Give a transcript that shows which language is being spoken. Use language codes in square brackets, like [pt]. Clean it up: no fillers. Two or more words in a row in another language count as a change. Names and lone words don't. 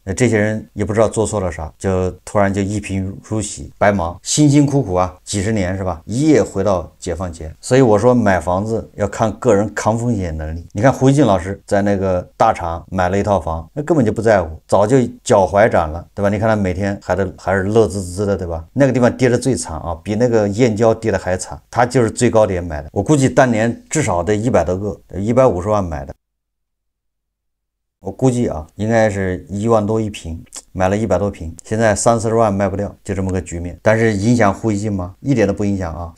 [zh] 那這些人也不知道做錯了啥，就突然就一貧如洗，白忙，辛辛苦苦啊，幾十年是吧？一夜回到解放前。所以我說買房子要看個人抗風險能力。你看胡一靜老師在那個大廠買了一套房，那根本就不在乎，早就腳踝斬了，对吧？你看他每天还是樂滋滋的，对吧？那個地方跌得最慘啊，比那個燕郊跌得還慘，他就是最高點買的，我估計當年至少得100多個，150萬買的。我估計啊，应该是1万多一平，买了100多平，现在30-40萬賣不掉，就這麼個局面。但是影響戶一進嗎？一點都不影響啊。